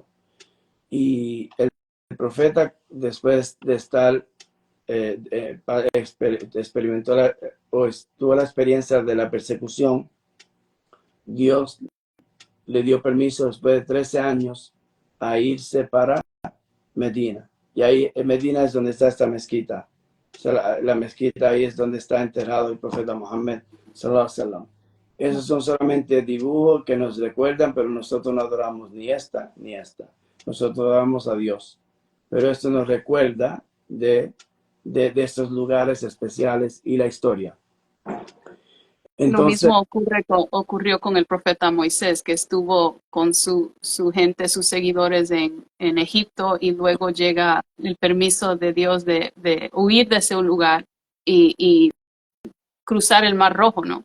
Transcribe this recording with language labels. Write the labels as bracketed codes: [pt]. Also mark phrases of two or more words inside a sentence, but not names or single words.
[es] Y el profeta, después de estar, experimentó tuvo la experiencia de la persecución, Dios le dio permiso después de 13 años a irse para Medina. Y ahí en Medina es donde está esta mezquita. O sea, la mezquita ahí es donde está enterrado el profeta Muhammad [ar] صلى الله عليه وسلم. [es] Esos son solamente dibujos que nos recuerdan, pero nosotros no adoramos ni esta ni esta. Nosotros adoramos a Dios. Pero esto nos recuerda de estos lugares especiales y la historia. Entonces, lo mismo ocurrió con el profeta Moisés, que estuvo con su gente, sus seguidores en Egipto, y luego llega el permiso de Dios de huir de ese lugar y cruzar el Mar Rojo, ¿no?